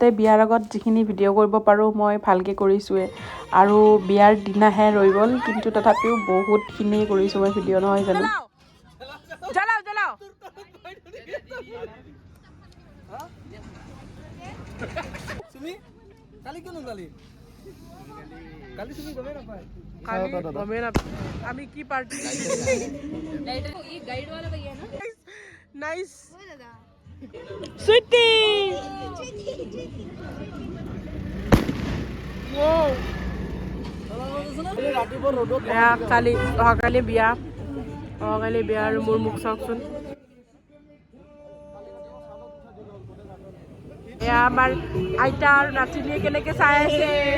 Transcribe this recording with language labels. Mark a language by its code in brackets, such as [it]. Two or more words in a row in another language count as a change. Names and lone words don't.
[as] বিয়াৰ আগত যিখিনি ভিডিঅ' কৰিব পাৰোঁ মই ভালকৈ কৰিছোঁৱে আৰু বিয়াৰ দিনাহে ৰৈ গ'ল কিন্তু তথাপিও বহুতখিনি কৰিছোঁ মই ভিডিঅ' নহয় জানো তুমি কালি কিয় নোলালি কালি তুমি গমে নাপায় আমি কি পার্টি [hi] ये गाइड वाला भैया ना [en] nice sweetie [as] অহাকালি বিয়া আৰু মোৰ মুখ চাওকচোন এয়া আমাৰ আইতা আৰু নাতিনীয়ে কেনেকে চাই আছে